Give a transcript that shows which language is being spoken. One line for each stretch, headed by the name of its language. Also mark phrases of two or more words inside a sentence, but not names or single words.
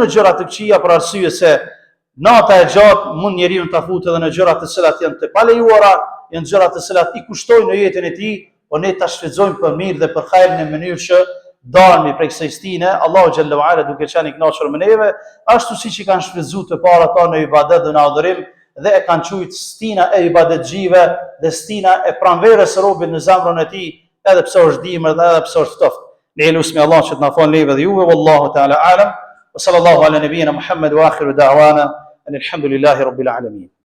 Albanian: gjëra të këqija, për arsye se nata e gjatë mund njeriu ta futë edhe në gjëra të cilat janë të palejuara, janë gjëra të cilat i kushtojnë në jetën e tij, por ne ta shfrytëzojmë për mirë dhe për hajrin në mënyrë që dalmi prej kësaj stine, Allahu
Arabic: جل وعلا
Albanian: duke qenë i kënaqur me neve, ashtu siç i kanë shfrytëzuar të para ta në ibadet dhe në adhurim dhe e kanë quajtur stina e ibadetxhive dhe stina e pranverës së robit në zemrën e tij, edhe pse është dimër dhe edhe pse është ftoft. Ne lutem Allah që të na falë neve dhe juve,
Arabic: والله تعالى أعلم، وصلى الله على نبينا محمد وآخر دعوانا الحمد لله رب العالمين.